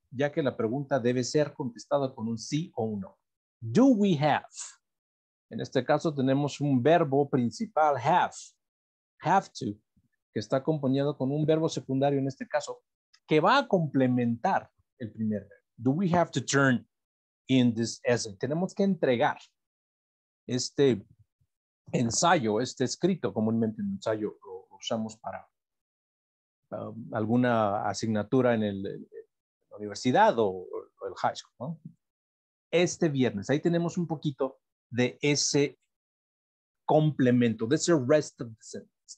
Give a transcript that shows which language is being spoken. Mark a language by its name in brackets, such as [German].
[Spanish] ya que la pregunta debe ser contestada con un sí o un no. [English] Do we have? [Spanish] En este caso tenemos un verbo principal, have to, que está acompañado con un verbo secundario en este caso, que va a complementar el primer verbo. [English] Do we have to turn in this essay? [Spanish] Tenemos que entregar este ensayo, este escrito, comúnmente un ensayo lo usamos para alguna asignatura en la universidad o el high school, ¿no? Este viernes, ahí tenemos un poquito de ese complemento, de ese [English] rest of the sentence.